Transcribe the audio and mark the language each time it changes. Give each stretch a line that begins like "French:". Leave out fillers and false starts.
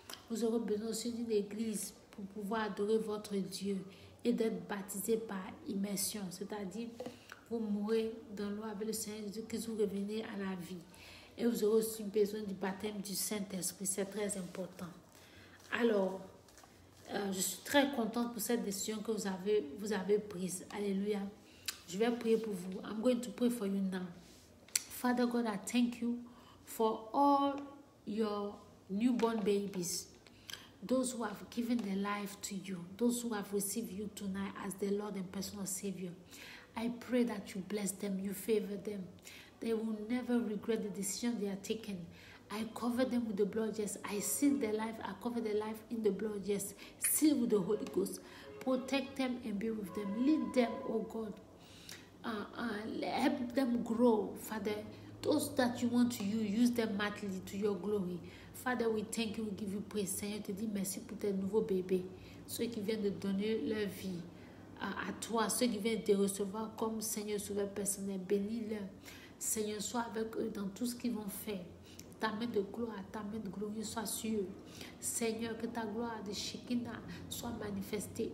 French: Vous aurez besoin aussi d'une église pour pouvoir adorer votre Dieu et d'être baptisé par immersion, c'est-à-dire vous mourrez dans l'eau avec le Seigneur Jésus, que vous revenez à la vie. Et vous aurez aussi besoin du baptême du Saint-Esprit. C'est très important. Alors, je suis très contente pour cette décision que vous avez prise. Alléluia. Je vais prier pour vous.
English: I'm going to pray for you now. Father God, I thank you for all your newborn babies. Those who have given their life to you. Those who have received you tonight as their Lord and personal Savior. I pray that you bless them, you favor them. They will never regret the decision they are taking. I cover them with the blood, yes. I seal their life. I cover their life in the blood, yes. Seal with the Holy Ghost. Protect them and be with them. Lead them, oh God. Help them grow, Father. Those that you want to use them mightily to your glory. Father, we thank you, we give you praise.
French: Seigneur, te dis merci pour tes nouveaux bébés. Ceux qui viennent de donner leur vie à toi. Ceux qui viennent te recevoir comme Seigneur Sauveur personnel. Bénis-leur. Seigneur, sois avec eux dans tout ce qu'ils vont faire. Ta main de gloire, ta main de gloire soit sur eux. Seigneur, que ta gloire de Shekinah soit manifestée.